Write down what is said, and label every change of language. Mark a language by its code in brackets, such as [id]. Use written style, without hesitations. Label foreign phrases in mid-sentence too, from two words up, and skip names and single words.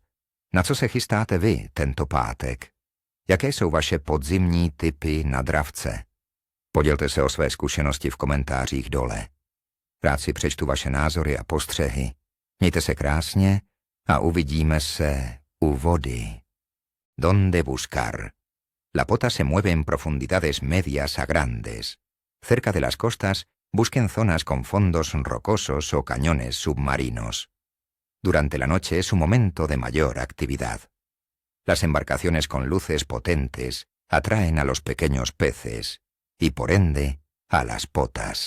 [cs] Na co se chystáte vy tento pátek? Jaké jsou vaše podzimní tipy na dravce? Podělte se o své zkušenosti v komentářích dole. Rád si přečtu vaše názory a postřehy. Mějte se krásně a uvidíme se u vody. [es] ¿Dónde buscar? La pota se mueve en profundidades medias a grandes. Cerca de las costas, busquen zonas con fondos rocosos o cañones submarinos. Durante la noche es su momento de mayor actividad. Las embarcaciones con luces potentes atraen a los pequeños peces y, por ende, a las potas.